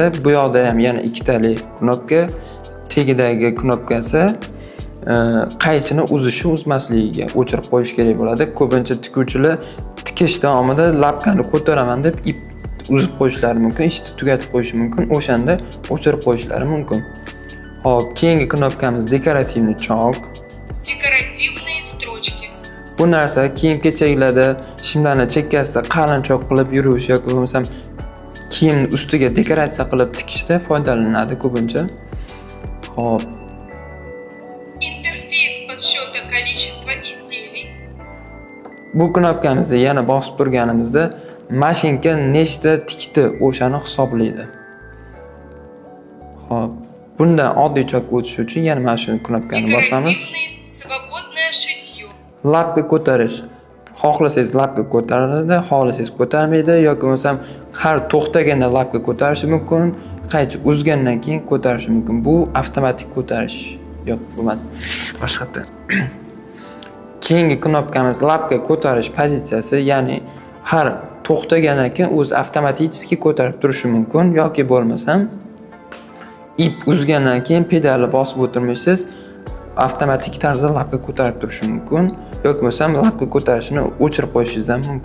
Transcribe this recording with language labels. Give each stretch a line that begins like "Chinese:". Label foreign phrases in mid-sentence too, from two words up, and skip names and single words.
Uzbek: Bu yoqda ham yana ikkitali knopka, tagidagi knopkasi qaychini uzishi uzmasligiga o'chirib qo'yish kerak bo'ladi. Ko'pincha tikuvchilar tikish davomida lapkani ko'taraman deb ip uzib qo'yishlari mumkin, ishni tugatib qo'yishi mumkin. O'shanda o'chirib qo'yishlari mumkin. Hop, keyingi knopkamiz dekorativniy chok.
Russian: Декоративные строчки.
Uzbek: Bu narsa kiyim-kechaklarda shimlarni chekkasida qalin choq qilib yurish yoki bo'lmasam kiyimni ustiga dekoratsiya qilib tikishda foydalanadi ko'pincha. Hop.
Russian: Интерфейс подсчета количества изделий.
Uzbek: Bu knopkamizni yana bosib turganimizda mashinka nechta tikdi o'shani hisoblaydi. Hop. Bundan oddiy chokka o'tish uchun yana mana shu knopkani bosamiz.
Russian: Декоративное свободное шитье.
Uzbek: Lapga ko'tarish. Xohlasangiz lapga ko'tariladi, xohlasangiz ko'tarmaydi yoki bo'lmasam har to'xtaganda lapga ko'tarishi mumkin, qaychi uzgandan keyin ko'tarishi mumkin. Bu avtomatik ko'tarish. Yo'q, bo'lmadi. Boshqatdan. Keyingi knopkamiz lapga ko'tarish pozitsiyasi, ya'ni har to'xtagandan keyin o'zi avtomatik ko'tarib turishi mumkin yoki bo'lmasam ip uzgandan keyin pedalni bosib o'tirmaysiz, avtomatik tarzda lapga ko'tarib turishi mumkin yoki bo'lmasam lapga ko'tarishni o'chirib qo'yishingiz ham mumkin.